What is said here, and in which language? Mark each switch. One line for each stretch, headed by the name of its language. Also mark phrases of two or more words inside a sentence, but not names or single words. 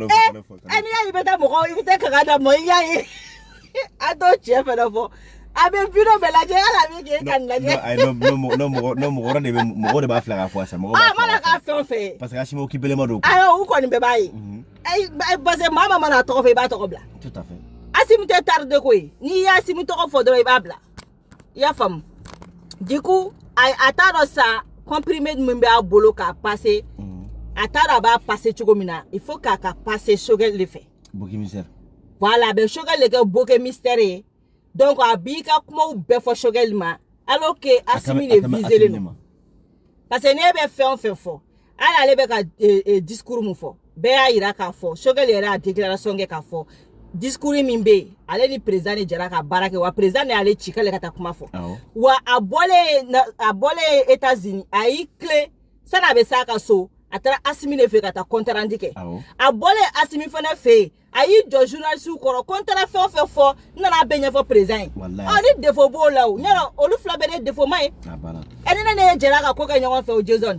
Bambara: n'i y'a ye i bɛ taa mɔgɔ i bɛ taa kangari da mɔgɔ i y'a ye a t'o cɛ fɛnɛ fɔ a bɛ viro bɛɛ lajɛ ala min k'e ka nin lajɛ mɔgɔ de b'a filɛ k'a fɔ sisan mɔgɔ mana k'a fɛn o fɛn
French: parce que
Bambara: Asimi o kibelema don ayiwa u kɔni bɛɛ b'a ye
French: parce que
Bambara: maa mana tɔgɔ fɔ i b'a tɔgɔ bila
French: tout à fait
Bambara: Asimi tɛ tarde ko ye n'i y'a Asimi tɔgɔ fɔ dɔrɔn i b'a bila i y'a faamu
French: du coup
Bambara: a t'a dɔn sa comprimé min b'a bolo k'a passer a t'a dɔn a b'a passer cogo min na
French: il faut
Bambara: k'a ka passer Choguel de fɛ
French: bouquet mystère
Bambara: voilà a bɛ Choguel de kɛ
French: bouquet mystère
Bambara: ye donc a b'i ka kumaw bɛɛ fɔ Choguel ma
French: alors que
Bambara: Asimi de visé
French: non parce que
Bambara: ne bɛ fɛn o fɛn fɔ hali ale bɛ ka discours mun fɔ bɛɛ y'a yira k'a fɔ Choguel yɛrɛ a déclaration kɛ k'a fɔ discours min bɛ yen ale ni président de jɛra ka baara kɛ wa président de y'ale ci k'ale ka taa kuma fɔ wa a bɔlen États-Unis a y'i tilen sani a bɛ s'a ka so a taara Asimi de fɛ ka taa
French: compte rendu
Bambara: kɛ a bɔlen Asimi fana fɛ yen a y'i jɔ journaliste kɔrɔ
French: compte rendu
Bambara: fɛn o fɛn fɔ n nana bɛɛ ɲɛfɔ président ye ni défaut b'o la o ɲɛdɔ olu fila bɛɛ de défaut ma ye ni ne ye jɛra ka ko kɛ ɲɔgɔn fɛ o Jason